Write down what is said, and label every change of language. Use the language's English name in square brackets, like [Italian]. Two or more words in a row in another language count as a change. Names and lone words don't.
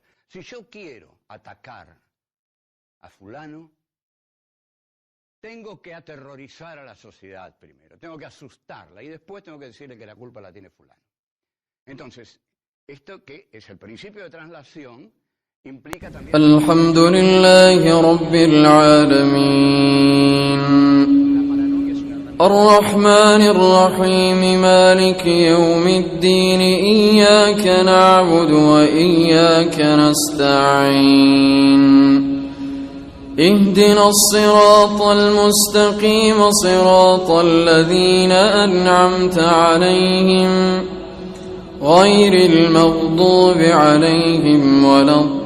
[Spanish] Si yo quiero atacar a fulano, tengo que aterrorizar a la sociedad primero, tengo que asustarla y después tengo que decirle que la culpa la tiene fulano. Entonces, esto que es el principio de traslación implica también... [Arabic] الحمد لله رب العالمين الرحمن الرحيم مالك يوم الدين إياك نعبد وإياك نستعين اهدنا الصراط المستقيم صراط الذين أنعمت عليهم غير المغضوب عليهم ولا